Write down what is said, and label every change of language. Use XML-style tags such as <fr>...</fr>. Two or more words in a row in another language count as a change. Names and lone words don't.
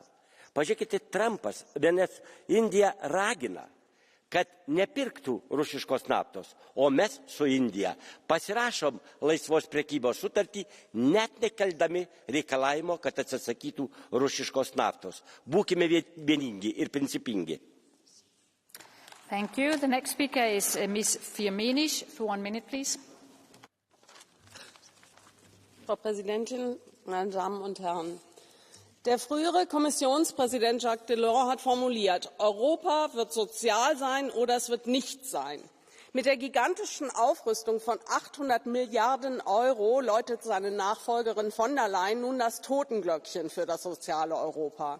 <lt>Pažiūrėkite, Trumpas, nes Indija ragina, kad nepirktų rusiškos naftos, o mes su Indija pasirašom laisvos prekybos sutartį, net nekeldami reikalavimo, kad atsisakytų rusiškos naftos. Būkime vieningi ir principingi.</lt> <en>Thank you. The next speaker is Ms. Firmenich for 1 minute, please.</en> <de>Frau Präsidentin, meine Damen und Herren! Der frühere Kommissionspräsident Jacques Delors hat formuliert, Europa wird sozial sein oder es wird nichts sein. Mit der gigantischen Aufrüstung von 800 Milliarden Euro läutet seine Nachfolgerin von der Leyen nun das Totenglöckchen für das soziale Europa.</de>